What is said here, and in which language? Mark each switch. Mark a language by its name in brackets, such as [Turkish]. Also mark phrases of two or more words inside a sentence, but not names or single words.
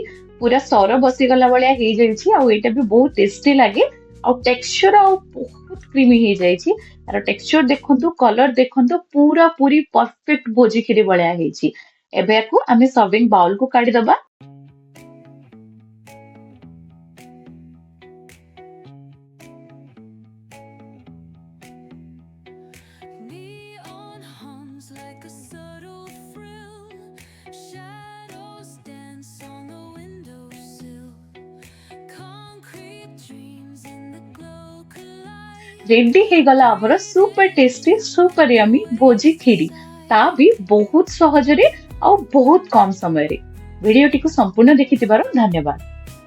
[Odia] ପୁରା ସର ବସିଗଲା ଭଳିଆ ହେଇଯାଇଛି, ଆଉ ଏଇଟା ବି ବହୁତ ଟେଷ୍ଟି ଲାଗେ। ଆଉ ଟେକ୍ସଚର ଆଉ ବହୁତ କ୍ରିମି ହେଇଯାଇଛି। ତାର ଟେକ୍ସଚର ଦେଖନ୍ତୁ, କଲର ଦେଖନ୍ତୁ, ପୁରା ପୁରି ପରଫେକ୍ଟ ଭୋଜି କ୍ଷୀରି ଭଳିଆ ହେଇଛି। ଏବେ ୟାକୁ ଆମେ [English] serving bowlକୁ [Odia] କାଢିଦବା। [English] Neon hums like a subtle thrill. Shadows dance on the windowsill. Concrete dreams in the glow collide. [Odia] ରେଡି ହେଇଗଲା ଆମର [English] super tasty, super yummy [Odia] ଭୋଜି କ୍ଷୀରି। ତା ବି ବହୁତ ସହଜରେ ଆଉ ବହୁତ କମ ସମୟରେ। ଭିଡିଓଟିକୁ ସମ୍ପୂର୍ଣ୍ଣ ଦେଖିଥିବାରୁ ଧନ୍ୟବାଦ।